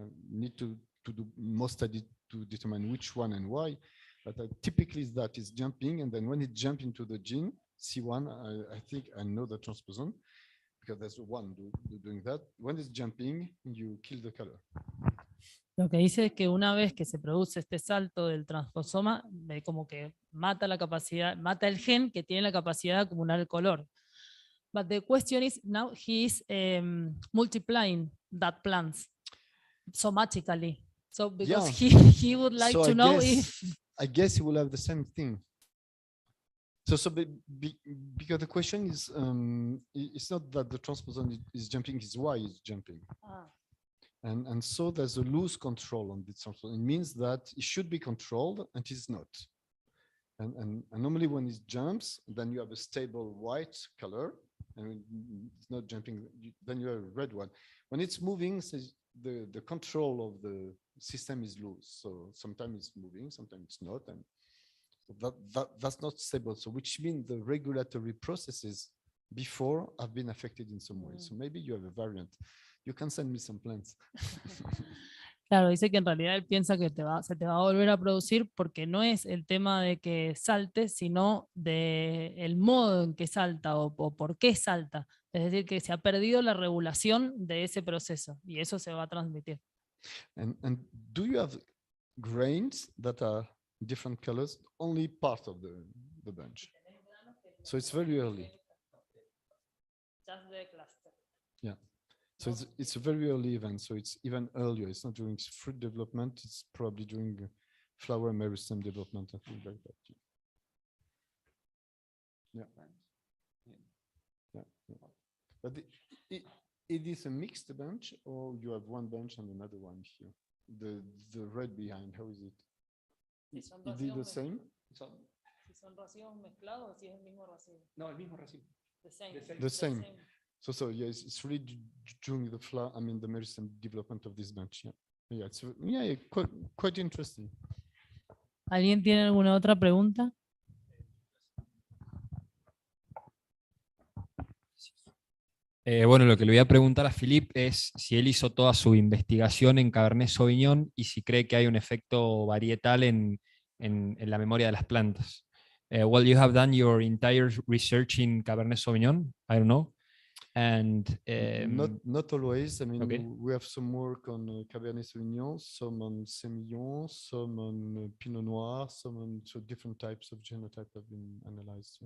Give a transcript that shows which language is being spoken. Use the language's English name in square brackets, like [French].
[English] Need to do more study to determine which one and why. But typically that is jumping, and then when it jumps into the gene C1, I think I know the transposon because there's one doing that. When it's jumping, you kill the color. [Spanish] Lo que dice es que una vez que se produce este salto del transposoma, como que mata la capacidad, mata el gen que tiene la capacidad de acumular el color. [English] But the question is now he is multiplying that plants somatically. So because he would like to know if I guess he will have the same thing. So because the question is, it's not that the transposon is jumping, it's why it's jumping. And so there's a loose control on this transposon. It means that it should be controlled and it's not. And normally when it jumps, then you have a stable white color, and it's not jumping, then you have a red one. When it's moving, the control of the system is loose. So sometimes it's moving, sometimes it's not. And So that's not stable. So which means the regulatory processes before have been affected in some way. So maybe you have a variant. You can send me some plans. [Spanish] Claro, dice que en realidad él piensa que se te va a volver a producir porque no es el tema de que salte, sino de el modo en que salta o por qué salta. Es decir, que se ha perdido la regulación de ese proceso y eso se va a transmitir. [English] And do you have grains that are different colors? Only part of the bunch. So it's very early. Just the cluster. Yeah. So it's a very early event. So it's even earlier. It's not during fruit development. It's probably during flower meristem development and things like that. Yeah. Yeah. Yeah. But it is a mixed bunch, or you have one bunch and another one here. The red behind, how is it? Is it the same? [Spanish] Si son racimos mezclados o si es el mismo racimo. No, el mismo racimo. [English] The same. So yes, it's really during the flower, I mean the meristem development of this bunch. Yeah. Yeah, it's quite interesting. [Spanish] ¿Alguien tiene alguna otra pregunta? Bueno, lo que le voy a preguntar a Philippe es si él hizo toda su investigación en Cabernet Sauvignon y si cree que hay un efecto varietal en la memoria de las plantas. [English] Well, you have done your entire research in Cabernet Sauvignon, I don't know. And not always. I mean, okay. we have some work on Cabernet Sauvignon, some on Semillon, some on Pinot Noir, some on different types of genotype have been analyzed.